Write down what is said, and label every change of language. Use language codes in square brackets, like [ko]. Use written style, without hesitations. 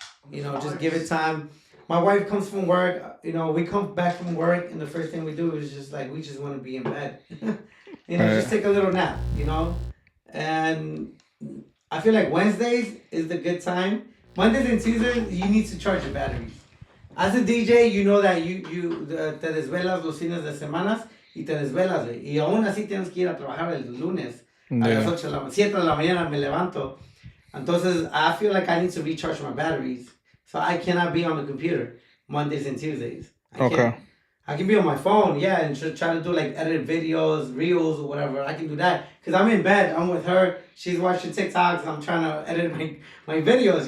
[en] You know, just give it time. My wife comes from work, you know, we come back from work and the first thing we do is just like, we just want to be in bed. You know, just take a little nap, you know? And I feel like Wednesdays is the good time. Mondays and Tuesdays, you need to charge your batteries. [es] As a DJ, you know that you te desvelas los fines de semanas y te desvelas, y aún así tienes que ir a trabajar el lunes. A las 7 de la mañana me levanto. [en] Entonces, I feel like I need to recharge my batteries. So I cannot be on the computer Mondays and Tuesdays. I can be on my phone, yeah, and try to do like edit videos, reels or whatever. I can do that because I'm in bed. I'm with her. She's watching TikToks. I'm trying to edit my videos.